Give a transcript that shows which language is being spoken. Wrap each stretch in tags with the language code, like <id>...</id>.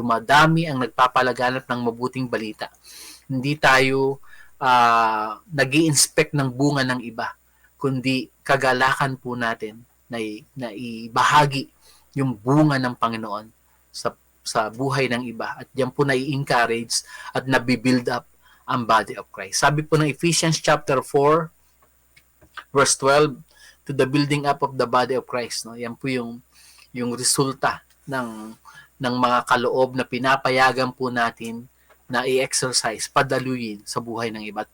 <tl>Dumadami ang nagpapalaganap ng mabuting balita. Hindi tayo nag-i-inspect ng bunga ng iba, kundi kagalakan po natin na ibahagi yung bunga ng Panginoon sa buhay ng iba. At yan po na-i-encourage at nabibuild up ang body of Christ. Sabi po ng</tl> <en>Ephesians chapter 4, verse 12, to the building up of the body of Christ.</en> <tl>No? Yan po yung resulta ng mga kaloob na pinapayagan po natin na i-exercise, padaluyin sa buhay ng iba.</tl>